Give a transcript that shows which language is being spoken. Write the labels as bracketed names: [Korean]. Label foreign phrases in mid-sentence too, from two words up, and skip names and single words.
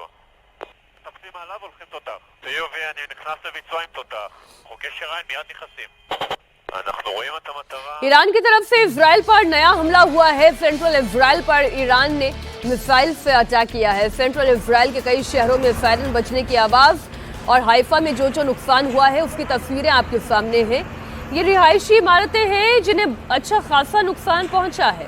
[Hebrew] מטפסים עליו, הולכים תותח. חיובי, אני נכנס לביצוע עם תותח. חוקי שריים מיד נכנסים. אנחנו רואים את המטרה. [Hindi] ईरान की तरफ से इजराइल पर नया हमला हुआ है। सेंट्रल इजराइल पर ईरान ने मिसाइल से अटैक किया है। सेंट्रल इजराइल के कई शहरों में सायरन बजने की आवाज और हाइफा में जो नुकसान हुआ है उसकी तस्वीरें आपके सामने हैं। ये रिहायशी इमारतें हैं जिन्हें अच्छा खासा नुकसान पहुंचा है।